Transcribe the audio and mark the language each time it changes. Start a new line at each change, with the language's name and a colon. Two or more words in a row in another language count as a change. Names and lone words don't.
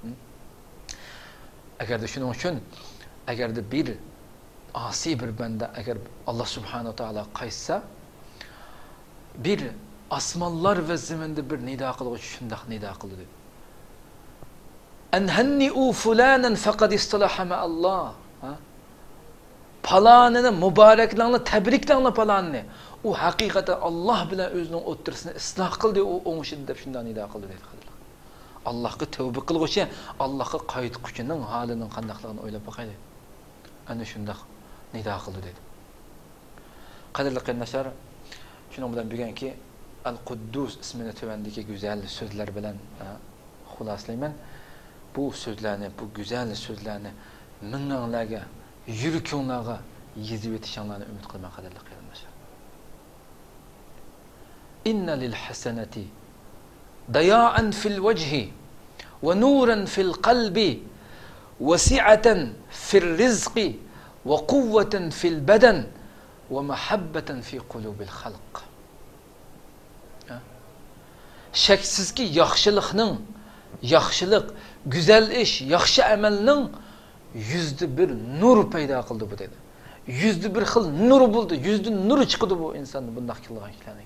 Uzbek: Agarda shuning uchun agarda bir asi bir banda agar
Arabic: الله سبحانه تعالى
Uzbek: qaytsa bir osmonlar va zaminda bir nido qiluvchi shundoq nido qildi.
Arabic: هنئوا فلانا فقد اصطلح مع الله.
Uzbek: Palanini muboraklangni, tabriklangni palanini. U haqiqatan Alloh bilan o'zining o'ttirisini isloh qildi, u o'ngishdi deb shunday nido qildi dedi. Allohga tavba qilguvchi, Allohga qaytquchining holining qandaqligini o'ylab boqaylik. Ana shunday nido qildi dedi. Qadrli qarindoshlar, shuning bilan bugungi Al-Quddus ismini tuvandagi go'zal so'zlar bilan xuloslayman. Bu so'zlarni, bu go'zal so'zlarni minglarga, yurkinglarga yezib etishinglarni umid qilaman qadrli qarindoshlar.
Arabic: إن للحسنة ضياء في الوجه ونورا في القلب وسعة في الرزق وقوة في البدن ومحبة في قلوب الخلق.
Uzbek: Shaksizki yaxshilik, güzel ish, yaxshi amalning yuzda bir nur paydo qildi bu dedi. Yuzda bir xil nur bo'ldi, yuzda nur chiqdi bu insonni bunday qilgan ishlarning.